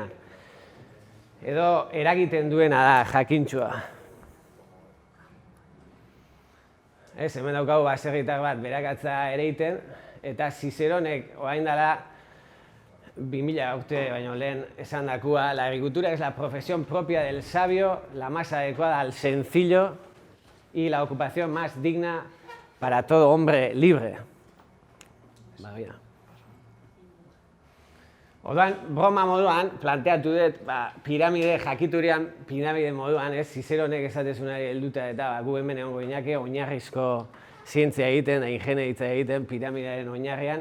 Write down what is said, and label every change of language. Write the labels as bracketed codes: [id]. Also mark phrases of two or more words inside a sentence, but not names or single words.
[eu] Edo eragiten duena da jakintxua. Ez, hemen daukagu baserritar bat berakatza ereiten, eta Ciceronek orain dela 2000 urte baino lehen esan dakua, [es] la agricultura es la profesión propia del sabio, la más adecuada al sencillo y la ocupación más digna para todo hombre libre. [eu] Orduan, broma moduan, planteatu dut, piramide jakiturian, piramide moduan, ez, Ciceronek esatezunari helduta eta gu hemen egongo ginake, oinarrizko zientzia egiten, ingenieritza egiten, piramidearen oinarrian.